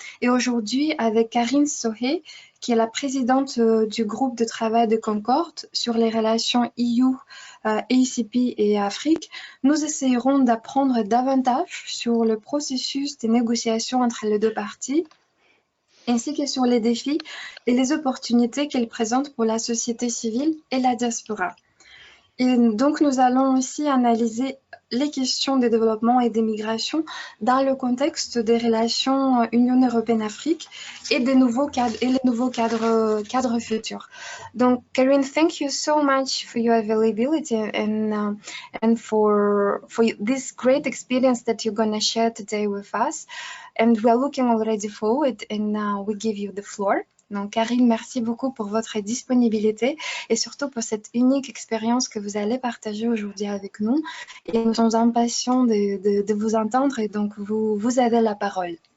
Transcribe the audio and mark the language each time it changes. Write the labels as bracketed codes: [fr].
[fr] Et aujourd'hui, avec Karine Sohe, qui est la présidente du groupe de travail de Concorde sur les relations EU, ACP et Afrique, nous essayerons d'apprendre davantage sur le processus de négociation entre les deux parties, ainsi que sur les défis et les opportunités qu'elle présente pour la société civile et la diaspora. Et donc, nous allons aussi analyser les questions de développement et d'immigration dans le contexte des relations Union européenne-Afrique et les nouveaux cadres futurs. [en] Donc, Karine, thank you so much for your availability and for this great experience that you're going to share today with us. And we are looking already forward, and we give you the floor. [fr] Donc, Karine, merci beaucoup pour votre disponibilité et surtout pour cette unique expérience que vous allez partager aujourd'hui avec nous. Et nous sommes impatients de vous entendre et donc vous avez la parole.